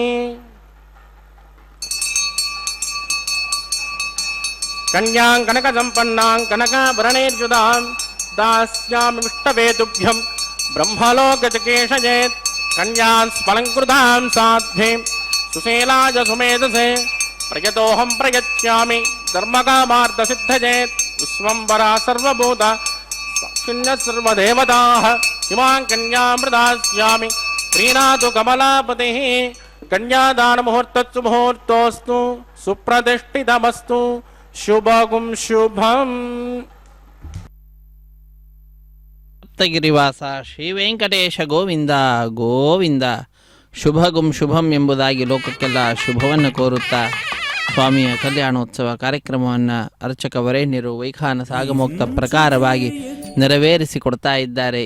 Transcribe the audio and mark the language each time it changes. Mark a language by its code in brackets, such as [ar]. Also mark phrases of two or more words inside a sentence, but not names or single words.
[sa] కన్యాం కనక సంపన్నాం కనకాభరణైర్యుదాం దాస్యామి విష్టవేతుభ్యం బ్రహ్మలోకచకేషయేత్ కన్యాం స్ఫలంకృతాం సాధ్వీం సుశీలాయ సుమేధసే ప్రయతోహం ప్రయచ్యామి ధర్మకామార్థసిద్ధయేత్ విశ్వంబరా సర్వభూత సాక్షిణ్య సర్వదేవతాః ఇమాం కన్యాం ప్రదాస్యామి ప్రీణాతు కమలాపతిః. కన్యాదాన ముహూర్తస్సు ముహూర్తోస్తు సుప్రతిష్ఠితమస్తు శుభగుం శుభం. [kn] ಸಪ್ತಗಿರಿವಾಸ ಶ್ರೀ ವೆಂಕಟೇಶ ಗೋವಿಂದ ಗೋವಿಂದ. ಶುಭಗುಂ ಶುಭಂ ಎಂಬುದಾಗಿ ಲೋಕಕ್ಕೆಲ್ಲ ಶುಭವನ್ನು ಕೋರುತ್ತಾ ಸ್ವಾಮಿಯ ಕಲ್ಯಾಣೋತ್ಸವ ಕಾರ್ಯಕ್ರಮವನ್ನು ಅರ್ಚಕ ವರೇಣ್ಯರು ವೈಖಾನಸ ಆಗಮೋಕ್ತ ಪ್ರಕಾರವಾಗಿ ನೆರವೇರಿಸಿಕೊಡ್ತಾ ಇದ್ದಾರೆ.